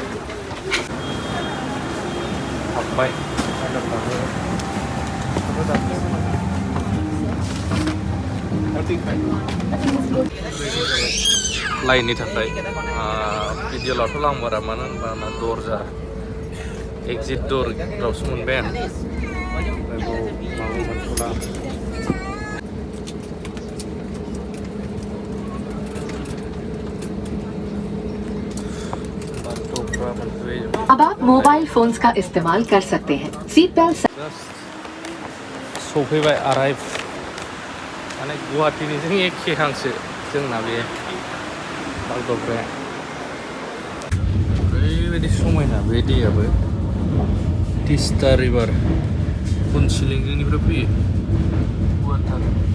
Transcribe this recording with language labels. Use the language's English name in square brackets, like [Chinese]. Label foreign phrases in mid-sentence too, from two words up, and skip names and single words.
[Bodo] हाबबाय लाइननि थाखाय भिडिअ लाथ'ला आं बारा मानो होनबा आंना दरजा एक्जिट दरावसो मोनबाय आं माबा मोनथ'ला [Hindi] अब आप मोबाइल फोन्स का इस्तेमाल कर सकते हैं [English] seat belt [Bodo] सफैबाय आराइभ माने गुवाहाटीनिजों एखे हांसो जोंना बे बागडग्राया ओरैबायदि समायना बे दैयाबो तिस्ता रिभार पुनसिलिंजोंनिफ्राय फैयो गुवारथार